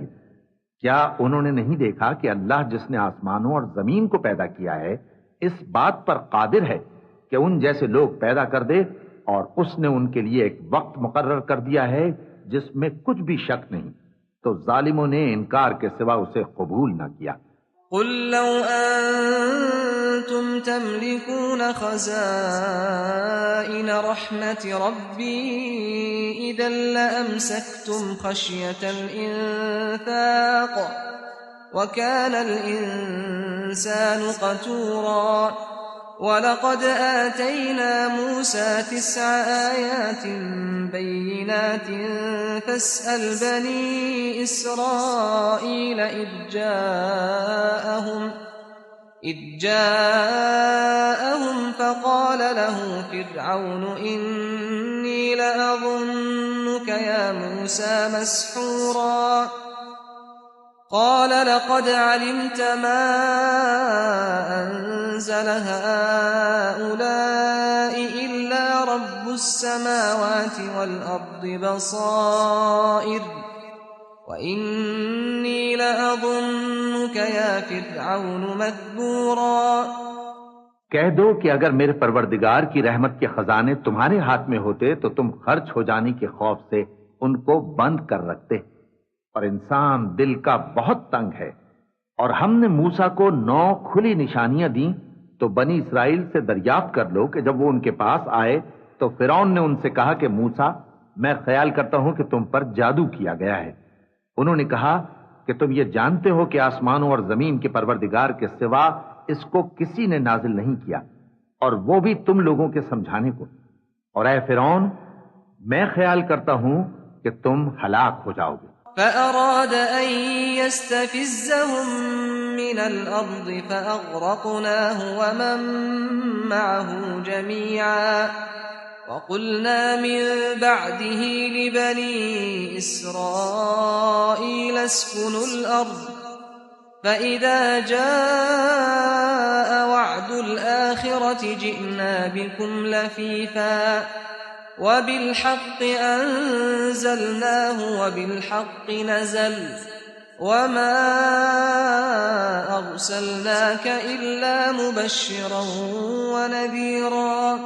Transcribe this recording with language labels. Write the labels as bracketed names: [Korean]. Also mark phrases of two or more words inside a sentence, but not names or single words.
[Hindi] क्या उन्होंने नहीं देखा कि अल्लाह जिसने आसमानों और जमीन को पैदा किया है इस बात पर कादिर है कि उन जैसे लोग पैदा कर दे, और उसने उनके लिए एक वक्त मुकर्रर कर दिया है जिसमें कुछ भी शक नहीं। तो जालिमों ने इनकार के सिवा उसे कबूल न किया। [Arabic] قل لو أنتم تملكون خزائن رحمة ربي إذا لأمسكتم خشية الإنفاق وكان الإنسان قتورا ولقد آتينا موسى 9 آيات بينات فاسأل بني إسرائيل إذ جاءهم فقال له فرعون إني لأظنك يا موسى مسحورا قال لقد علمت ما أنزل هؤلاء إلا رب السماوات والأرض بصائر وإني لأظنك يا فرعون مذبورا। [Hindi] कह दो कि अगर मेरे परवरदिगार की रहमत के खजाने तुम्हारे हाथ में होते तो तुम खर्च हो जाने के खौफ से उनको बंद कर रखते, और इंसान दिल का बहुत तंग है। और हमने मूसा को 9 खुली निशानियां दी, तो बनी इस्राइल से दरियाफ्त कर लो कि जब वो उनके पास आए तो फिरौन ने उनसे कहा कि मूसा, मैं ख्याल करता हूं कि तुम पर जादू किया गया है। उन्होंने कहा कि तुम ये जानते हो कि आसमानों और जमीन के परवरदिगार के सिवा इसको किसी ने नाजिल नहीं किया, और वो भी तुम लोगों के समझाने को। और ऐ फिरौन, मैं ख्याल करता हूं कि तुम हलाक हो जाओगे। [Arabic] فأراد أن يستفزهم من الأرض فأغرقناه ومن معه جميعا وقلنا من بعده لبني إسرائيل اسكنوا الأرض فإذا جاء وعد الآخرة جئنا بكم لفيفا وبالحق أنزلناه وبالحق نزل وما أرسلناك إلا مبشرا ونذيرا